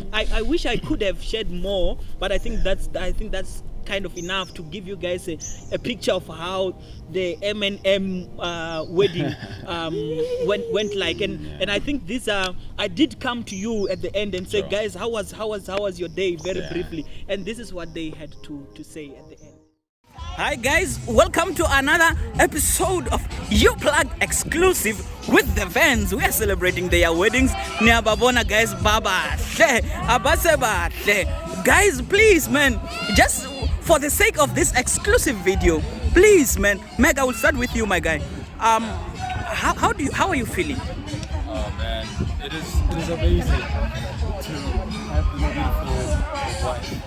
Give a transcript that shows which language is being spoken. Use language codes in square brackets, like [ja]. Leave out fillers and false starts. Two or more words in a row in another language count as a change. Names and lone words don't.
[en] I wish I could have shared more, but I think that's kind of enough to give you guys a picture of how the M&M wedding went like, and I think this I did come to you at the end and say, guys, how was your day, very briefly, and this is what they had to say at the end. Hi guys, welcome to another episode of You Plug exclusive with the Vans. We are celebrating their weddings. [zu] Niababona guys, baba hle, abaseba hle. [en] Guys, please man, just for the sake of this exclusive video, please man, Meg, I will start with you, my guy. How are you feeling? Oh man, it is amazing to have this beautiful wife.